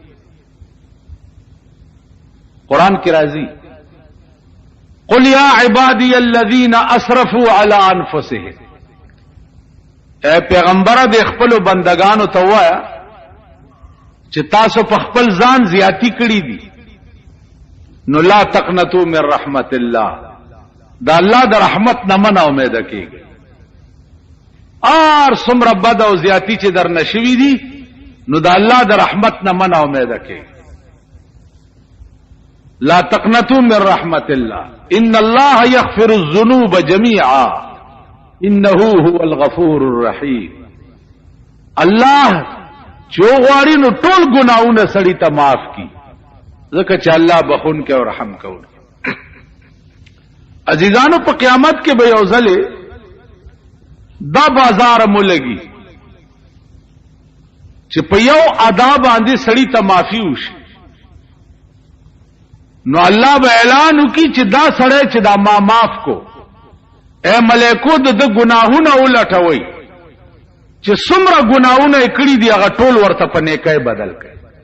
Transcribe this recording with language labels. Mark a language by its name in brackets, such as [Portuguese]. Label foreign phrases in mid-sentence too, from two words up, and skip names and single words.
[Pashto] قرآن کې راځي [Arabic] قل یا عبادی الذین اسرفوا علی انفسهم [Pashto] اے پیغمبره د خپلو بندگانو ته ووایه چې تاسو په خپل ځان زیاتی کړي دي نو [Arabic] لا تقنطوا من رحمت الله [Pashto] دا الله د رحمت نه مه امید کېږئ ار څومره بد او زیاتی چې در نشوي دي نو د الله د رحمت نه مه امید کېږئ [Arabic] لا تقنطوا من رحمت الله ان الله يغفر الذنوب جميعا انه هو الغفور الرحیم [Pashto] الله چې وغواړي نو ټول ګناهونه سړي ته معاف کړي ځکه چې الله بخونکی او رحم کوونکی عزیزانو په قیامت کې به یو ځلې دا بازار مو لګي چې په یو ادا باندې سړي ته معافي وشي نو الله به اعلان وکړي چې دا سړی چې دا ما معاف کو اے ملائکو د ګناهونه ولټوي چې څومره ګناهونه یې کړي دي هغه ټول ورته په نیکۍ بدل کړي